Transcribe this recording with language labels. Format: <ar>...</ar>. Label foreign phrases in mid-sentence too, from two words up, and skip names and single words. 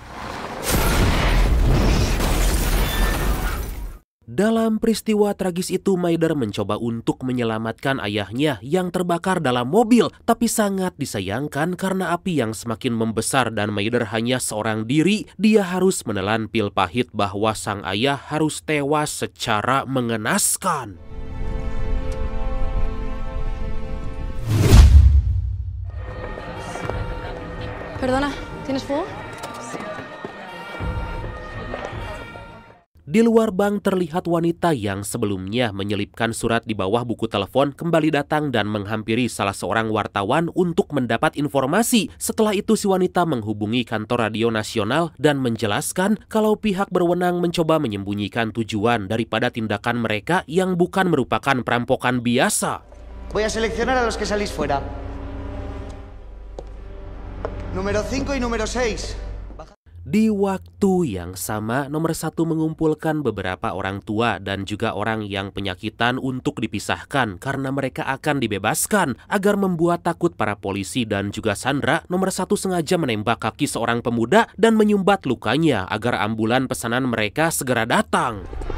<id>Dalam peristiwa tragis itu, Maider mencoba untuk menyelamatkan ayahnya yang terbakar dalam mobil. Tapi sangat disayangkan karena api yang semakin membesar dan Maider hanya seorang diri, dia harus menelan pil pahit bahwa sang ayah harus tewas secara mengenaskan.</id> <es>Perdona, ¿tienes fuego?</es> <id>Di luar bank terlihat wanita yang sebelumnya menyelipkan surat di bawah buku telepon kembali datang dan menghampiri salah seorang wartawan untuk mendapat informasi. Setelah itu si wanita menghubungi kantor radio nasional dan menjelaskan kalau pihak berwenang mencoba menyembunyikan tujuan daripada tindakan mereka yang bukan merupakan perampokan biasa.</id> <es>Voy a seleccionar a los que salís fuera. Número 5 y número 6.</es> <id>Di waktu yang sama, nomor 1 mengumpulkan beberapa orang tua dan juga orang yang penyakitan untuk dipisahkan karena mereka akan dibebaskan. Agar membuat takut para polisi dan juga sandera, nomor 1 sengaja menembak kaki seorang pemuda dan menyumbat lukanya agar ambulan pesanan mereka segera datang.</id>